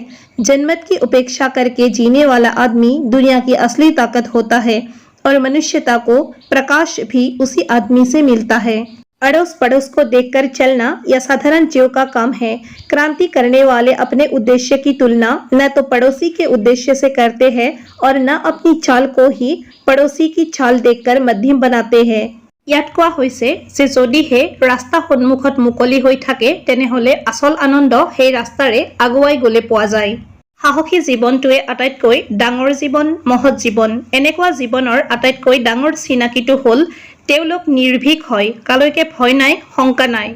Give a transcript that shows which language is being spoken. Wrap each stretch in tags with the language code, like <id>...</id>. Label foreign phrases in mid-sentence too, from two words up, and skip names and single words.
<hi>जनमत की उपेक्षा करके जीने वाला आदमी दुनिया की असली ताकत होता है, और मनुष्यता को प्रकाश भी उसी आदमी से मिलता है। अड़ोस पड़ोस को देखकर चलना यह साधारण जीव का काम है। क्रांति करने वाले अपने उद्देश्य की तुलना न तो पड़ोसी के उद्देश्य से करते हैं और न अपनी चाल को ही पड़ोसी की चाल देखकर मध्यम बनाते हैं।</hi> <as>ইয়াত কোৱা হৈছে যে যদিহে ৰাস্তা সন্মুখত মুকলি হৈ থাকে তেনেহলে আচল আনন্দ সেই ৰাস্তাৰে আগুৱাই গলে পোৱা যায়। সাহসী জীৱনটোৱে আটাইতকৈ ডাঙৰ জীৱন, মহৎ জীৱন। এনেকুৱা জীৱনৰ আটাইতকৈ ডাঙৰ চিনাকিটো হ'ল তেওঁলোক নিৰ্ভীক হয়, কালৈকে ভয় নাই, শংকা নাই।</as>